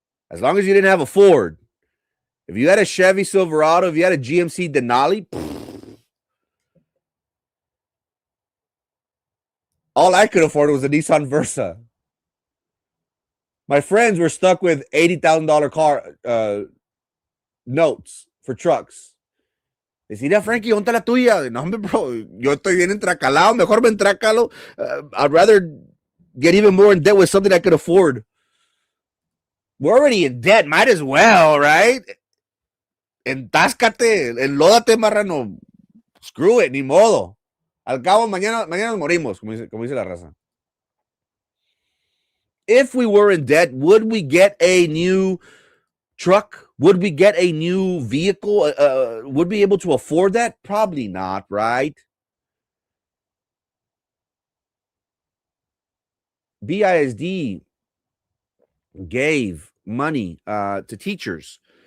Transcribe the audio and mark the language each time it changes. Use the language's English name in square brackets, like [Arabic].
[English] As long as you didn't have a Ford, if you had a Chevy Silverado, if you had a GMC Denali, all I could afford was a Nissan Versa. My friends were stuck with $80,000 car notes for trucks. [Spanish] Decía, Frankie, ¿dónde está la tuya? No, hombre, bro, yo estoy bien entracalado. Mejor me entracalo. [English] I'd rather get even more in debt with something I could afford. We're already in debt. Might as well, right? [Spanish] Entáscate, enlódate, marrano. [English] Screw it, [Spanish] ni modo. Al cabo, mañana nos morimos, como dice la raza. [English] If we were in debt, would we get a new truck? Would we get a new vehicle? Would we be able to afford that? Probably not, right? Bisd gave money to teachers.